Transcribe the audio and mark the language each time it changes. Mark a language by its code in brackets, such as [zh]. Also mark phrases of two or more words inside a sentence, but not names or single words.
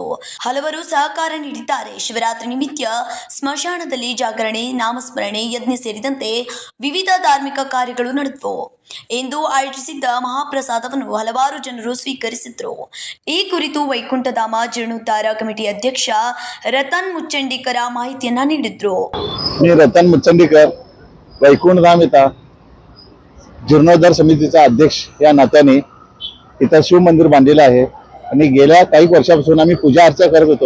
[kn] ಹಲವರು ಸಹಕಾರ ನೀಡಿದ್ದಾರೆ. ಶಿವರಾತ್ರಿ ನಿಮಿತ್ತ ಸ್ಮಶಾನದಲ್ಲಿ ಜಾಗರಣೆ, ನಾಮಸ್ಮರಣೆ, ಯಜ್ಞ ಸೇರಿದಂತೆ ವಿವಿಧ ಧಾರ್ಮಿಕ ಕಾರ್ಯಗಳು ನಡೆದವು. ಎಂದು ಆಯೋಜಿಸಿದ್ದ ಮಹಾಪ್ರಸಾದವನ್ನು ಹಲವಾರು ಜನರು ಸ್ವೀಕರಿಸಿದ್ರು. ಈ ಕುರಿತು ವೈಕುಂಠಧಾಮ ಜೀರ್ಣೋದ್ಧಾರ ಕಮಿಟಿ ಅಧ್ಯಕ್ಷ ರತನ್ ಮುಚಂಡೀಕರ್ ಮಾಹಿತಿಯನ್ನ ನೀಡಿದ್ರು. [mr] मी रतन मुचंडीकर वैकुंठधाम इथं जीर्णोद्धार समितीचा अध्यक्ष या नात्याने इथं शिव मंदिर बांधलेलं आहे आणि गेल्या काही वर्षापासून आम्ही पूजा अर्चा करत होतो.